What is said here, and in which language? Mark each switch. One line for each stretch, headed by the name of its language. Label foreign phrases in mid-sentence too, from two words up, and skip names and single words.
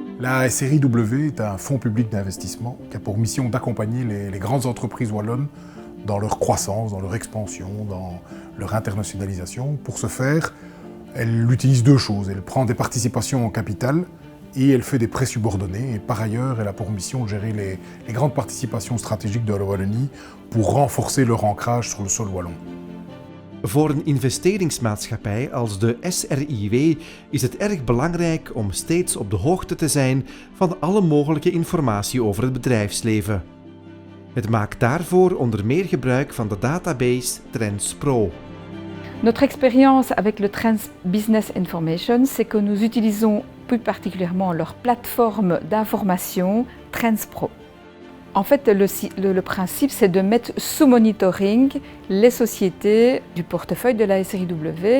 French: La SRI W est un fonds public d'investissement qui a pour mission d'accompagner les grandes entreprises wallonnes dans leur croissance, dans leur expansion, dans leur internationalisation. Pour ce faire, elle utilise deux choses. Elle prend des participations en capital et elle fait des prêts subordonnés. Et par ailleurs, elle a pour mission de gérer les grandes participations stratégiques de la Wallonie pour renforcer leur ancrage sur le sol wallon.
Dutch: Voor een investeringsmaatschappij als de SRIW is het erg belangrijk om steeds op de hoogte te zijn van alle mogelijke informatie over het bedrijfsleven. Het maakt daarvoor onder meer gebruik van de database Trends Pro.
French: Notre expérience avec le Trends Business Information, c'est que nous utilisons plus particulièrement leur plateforme d'information Trends Pro. En fait, le principe, c'est de mettre sous monitoring les sociétés du portefeuille de la SRIW.